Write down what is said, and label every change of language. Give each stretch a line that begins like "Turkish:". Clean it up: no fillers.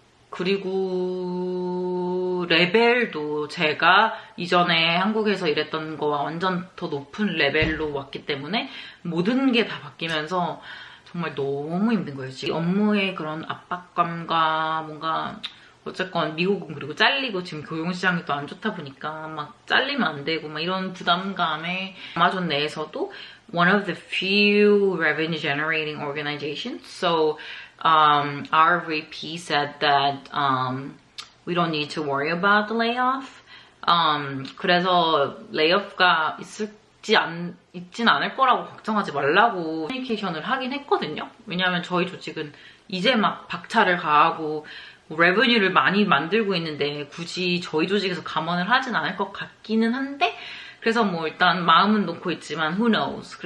Korean: 그리고 레벨도 제가 이전에 한국에서 일했던 거와 완전 더 높은 레벨로 왔기 때문에 모든 게 다 바뀌면서 정말 너무 힘든 거예요. 지금 업무의 그런 압박감과 뭔가 어쨌건 미국은 그리고 잘리고 지금 고용시장이 또 안 좋다 보니까 막 잘리면 안 되고 막 이런 부담감에 아마존 내에서도 one of the few revenue generating organizations.
English: So our VP said that we don't need to worry about the layoff.
Korean: 그래서 레이오프가 있진 않을 거라고 걱정하지 말라고 커뮤니케이션을 하긴 했거든요. 왜냐하면 저희 조직은 이제 막 박차를 가하고 뭐 레버뉴를 많이 만들고 있는데 굳이 저희 조직에서 감원을 하진 않을 것 같기는 한데 그래서 뭐 일단 마음은 놓고 있지만 who knows.